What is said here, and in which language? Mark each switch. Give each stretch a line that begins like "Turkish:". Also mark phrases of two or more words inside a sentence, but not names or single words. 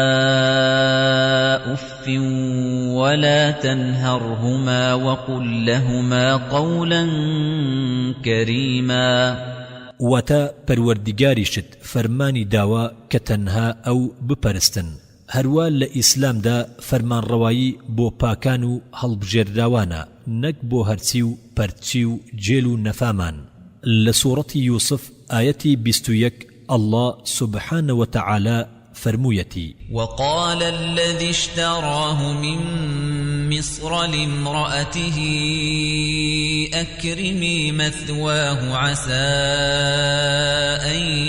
Arabic: أف ولا تنهرهما وقل لهما قولا كريما.
Central Kurdish: واتە پەروەردیگاریشت فەرمانی داوە کە تەنها ئەو بپەرستن. هەروە لە ئیسلامدا فەرمانڕەوایی بۆ پاکان و هەڵبژێردراوانە نەک بۆ هەرچی و پەرچی و جێل و نەفامان. لە سوورەتی یوسف ئایەتی 21
Arabic: الله سبحانه وتعالى
Central Kurdish: فرمويتي
Arabic: وقال الذي اشتراه من مصر لامرأته أكرمي مثواه عسى أن